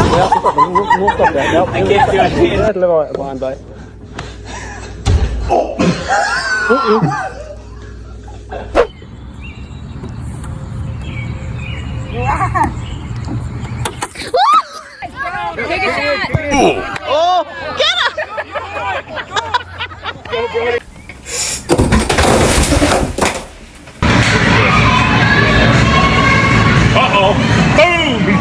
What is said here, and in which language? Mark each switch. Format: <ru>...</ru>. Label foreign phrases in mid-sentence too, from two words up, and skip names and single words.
<no>Nå stopper jeg. Ja, eller hva han ble.</no> <en>Take a shot. Oh! Get him! Uh-oh. Boom!</en>